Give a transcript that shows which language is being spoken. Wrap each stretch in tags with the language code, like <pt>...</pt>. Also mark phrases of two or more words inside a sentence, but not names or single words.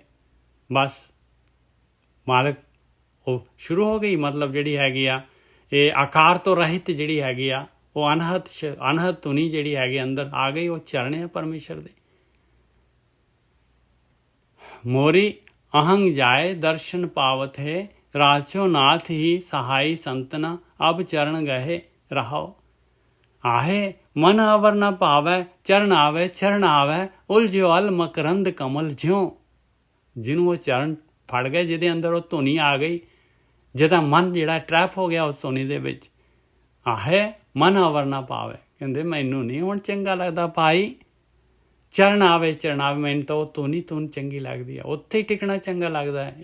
<pa>ਬਸ ਮਾਲਕ ਉਹ ਸ਼ੁਰੂ ਹੋ ਗਈ, ਮਤਲਬ ਜਿਹੜੀ ਹੈਗੀ ਆ ਇਹ ਆਕਾਰ ਤੋਂ ਰਹਿਤ ਜਿਹੜੀ ਹੈਗੀ ਆ, ਉਹ ਅਨਹਦ ਧੁਨੀ ਜਿਹੜੀ ਹੈਗੀ ਅੰਦਰ ਆ ਗਈ, ਉਹ ਚਰਨ ਹੈ ਪਰਮੇਸ਼ਰ ਦੇ। ਮੋਰੀ ਅਹੰਗ ਜਾਏ ਦਰਸ਼ਨ ਪਾਵਤ ਹੈ, ਰਾਜੋ ਨਾਥ ਹੀ ਸਹਾਈ ਸੰਤਨਾ, ਅਬ ਚਰਨ ਗਏ ਰਹਾਓ। ਆਹੇ ਮਨ ਅਵਰ ਨ ਭਾਵੈ, ਚਰਨ ਆਵੈ ਚਰਨ ਆਵੈ, ਉਲਝਿਓ ਅਲਿ ਮਕਰੰਦ ਕਮਲ ਜਿਉ। ਜਿਹਨੂੰ ਉਹ ਚਰਨ ਫੜ ਗਏ, ਜਿਹਦੇ ਅੰਦਰ ਉਹ ਧੁਨੀ ਆ ਗਈ, ਜਿਹਦਾ ਮਨ ਜਿਹੜਾ ਟਰੈਪ ਹੋ ਗਿਆ ਉਸ ਧੁਨੀ ਦੇ ਵਿੱਚ। ਆਹੇ ਮਨ ਅਵਰ ਨਾ ਪਾਵੇ, ਕਹਿੰਦੇ ਮੈਨੂੰ ਨਹੀਂ ਹੁਣ ਚੰਗਾ ਲੱਗਦਾ ਭਾਈ। ਚਰਨ ਆਵੇ ਚਰਨ ਆਵੇ, ਮੈਨੂੰ ਤਾਂ ਉਹ ਧੁਨ ਚੰਗੀ ਲੱਗਦੀ ਆ, ਉੱਥੇ ਹੀ ਟਿਕਣਾ ਚੰਗਾ ਲੱਗਦਾ ਹੈ।</pa>